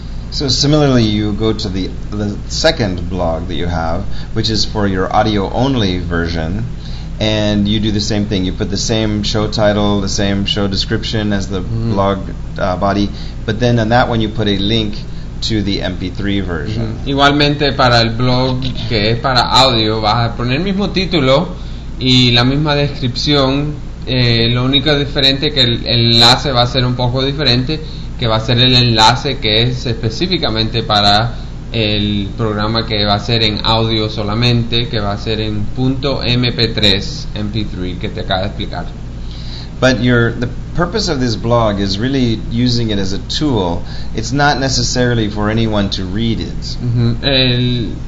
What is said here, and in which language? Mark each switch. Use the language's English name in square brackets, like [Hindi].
[English] So similarly, you go to the second blog that you have, which is for your audio only version, and you do the same thing. You put the same show title, the same show description as the blog body, but then on that one you put a link to the MP3 version. [Spanish] Igualmente para el blog que es para audio, vas a poner el mismo título y la misma descripción. Lo único diferente es que el enlace va a ser un poco diferente, que va a ser el enlace que es específicamente para el programa que va a ser en audio solamente, que va a ser en .mp3 que te acaba de explicar. [English] But the purpose of this blog is really using it as a tool. It's not necessarily for anyone to read it.